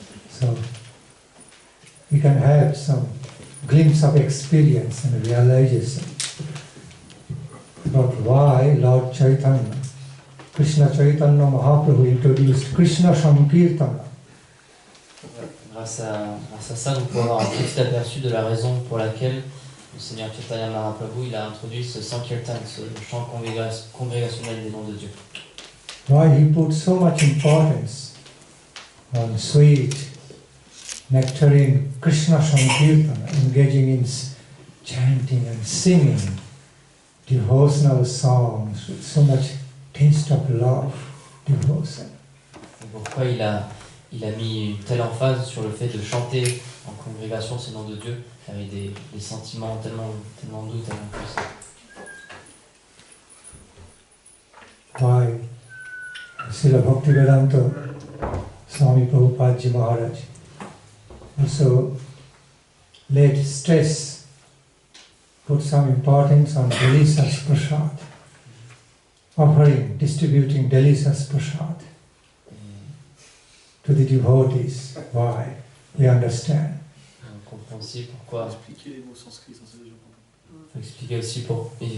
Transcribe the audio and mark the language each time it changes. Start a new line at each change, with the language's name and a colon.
English: So we can have some glimpse of experience and realization about why Lord Chaitanya, Krishna Chaitanya Mahaprabhu introduced Krishna Sankirtana.
French: Grâce à ça, vous pouvez avoir un petit aperçu de la raison pour laquelle le Seigneur Chaitanya Mahaprabhu il a introduit ce Sankirtan, ce chant congrégationnel des noms de Dieu.
English: Why he put so much importance on sweet, nectarine Krishna Sankirtana, engaging in chanting and singing devotional songs with so much taste of love, devotion.
French: Pourquoi il a mis une telle emphase sur le fait de chanter en congrégation ces noms de Dieu avec des sentiments tellement doux, tellement puissants.
English: Why Srila Bhaktivedanta Swami Prabhupada Ji Maharaj also laid stress, put some importance on delicious prasad, offering, distributing delicious prasad to the devotees. Why? We understand.
French: On comprend aussi pourquoi. Expliquer les mots sanscrits sans ces gens. Il faut expliquer aussi pour.